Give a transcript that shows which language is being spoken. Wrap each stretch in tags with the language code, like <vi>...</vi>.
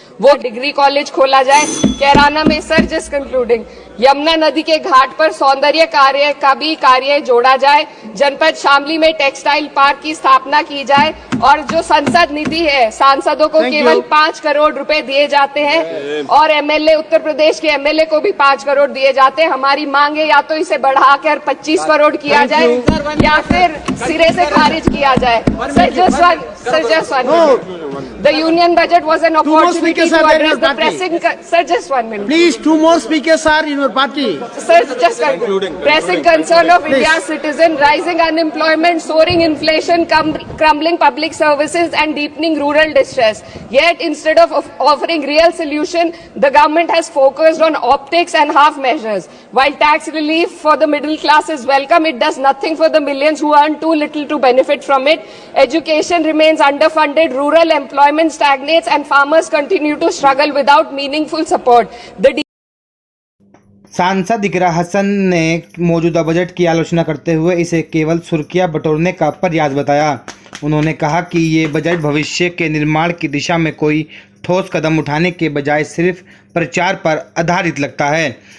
<hi>वो degree college खोला जाए कैराना में,</hi> <en>sir just concluding,</en> <hi>यमुना नदी के घाट पर सौंदर्य कार्य का भी कार्य जोड़ा जाए, जनपद शामली में टेक्सटाइल पार्क की स्थापना की जाए और जो संसद निधि है, सांसदों को केवल 5 करोड़ रुपए दिए जाते हैं और MLA, उत्तर प्रदेश के MLA को भी 5 करोड़ दिए जाते हैं। हमारी मांग है या तो इसे बढ़ाकर 25 करोड़ किया जाए या फिर सिरे से खारिज किया जाए।</hi> <en>Sir, just one minute. The union budget was an opportunity to address the pressing. Sir, just 1 minute. Please, 2 more speakers are in your party. Sir, just pressing concern of India's citizen, rising unemployment, soaring inflation, crumbling public services, and deepening rural distress. Yet, instead of offering real solution, the government has focused on optics and half measures. While tax relief for the middle class is welcome, it does nothing for the millions who earn too little to benefit from it. Education remains underfunded, rural employment stagnates, and farmers continue to struggle without meaningful support.</en> <hi>सांसद इकरा हसन ने मौजूदा budget की आलोचना करते हुए इसे केवल सुर्खियां बटोरने का प्रयास बताया। उन्होंने कहा कि ये बजट भविष्य के निर्माण की दिशा में कोई ठोस कदम उठाने के बजाय सिर्फ प्रचार पर आधारित लगता है।</hi>